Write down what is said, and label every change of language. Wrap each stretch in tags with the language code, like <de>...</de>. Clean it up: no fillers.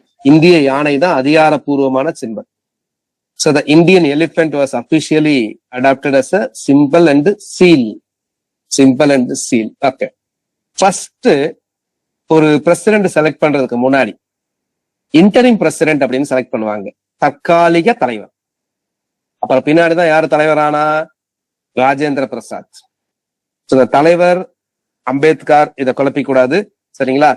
<ta>இந்திய யானை தான் அதிகாரப்பூர்வமான symbol.</ta> <en>So the Indian elephant was officially adopted as a symbol and seal. Symbol and seal. Okay.</en> <ta>First ஒரு president select பண்றதுக்கு முன்னாடி இன்டரிம் பிரசிடென்ட் அப்படின்னு செலக்ட் பண்ணுவாங்க, தற்காலிக தலைவர். அப்புறம் பின்னாடிதான் யாரு தலைவரானா? ராஜேந்திர பிரசாத். தலைவர் அம்பேத்கர், இதை குழப்பிக்க கூடாது சரிங்களா?</ta>